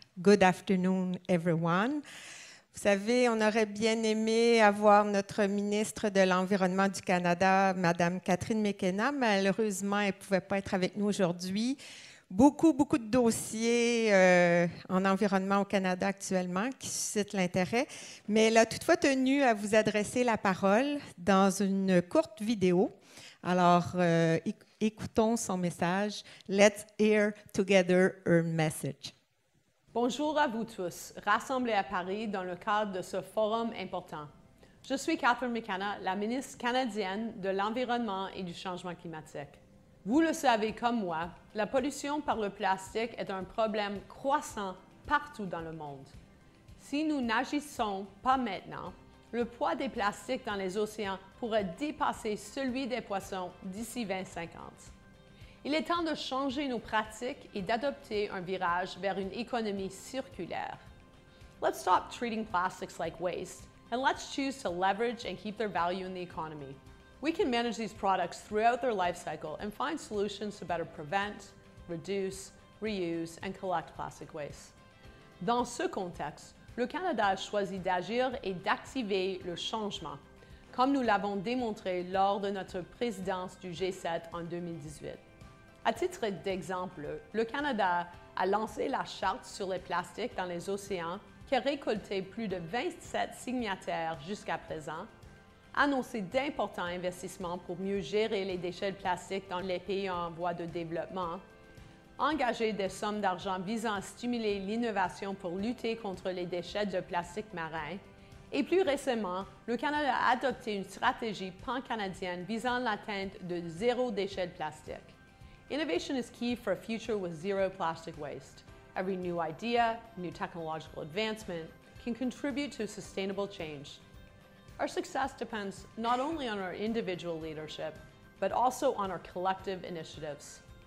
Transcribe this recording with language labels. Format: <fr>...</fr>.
<en>Good afternoon, everyone.</en> <fr>Vous savez, on aurait bien aimé avoir notre ministre de l'Environnement du Canada, Madame Catherine McKenna. Malheureusement, elle ne pouvait pas être avec nous aujourd'hui. Beaucoup de dossiers en environnement au Canada actuellement qui suscitent l'intérêt, mais elle a toutefois tenu à vous adresser la parole dans une courte vidéo. Alors, écoutons son message.</fr> <en>Let's hear together her message.</en> <fr>Bonjour à vous tous, rassemblés à Paris dans le cadre de ce forum important. Je suis Catherine McKenna, la ministre canadienne de l'Environnement et du Changement climatique. Vous le savez comme moi, la pollution par le plastique est un problème croissant partout dans le monde. Si nous n'agissons pas maintenant, le poids des plastiques dans les océans pourrait dépasser celui des poissons d'ici 2050. Il est temps de changer nos pratiques et d'adopter un virage vers une économie circulaire.</fr> <en>Let's stop treating plastics like waste, and let's choose to leverage and keep their value in the economy. We can manage these products throughout their life cycle and find solutions to better prevent, reduce, reuse, and collect plastic waste.</en> <fr>Dans ce contexte, le Canada a choisi d'agir et d'activer le changement, comme nous l'avons démontré lors de notre présidence du G7 en 2018. À titre d'exemple, le Canada a lancé la Charte sur les plastiques dans les océans qui a récolté plus de 27 signataires jusqu'à présent, annoncé d'importants investissements pour mieux gérer les déchets de plastique dans les pays en voie de développement, engagé des sommes d'argent visant à stimuler l'innovation pour lutter contre les déchets de plastique marin. Et plus récemment, le Canada a adopté une stratégie pan-canadienne visant l'atteinte de zéro déchet de plastique.</fr> <en>Innovation is key for a future with zero plastic waste. Every new idea, new technological advancement can contribute to sustainable change. Our success depends not only on our individual leadership, but also on our collective initiatives.</en>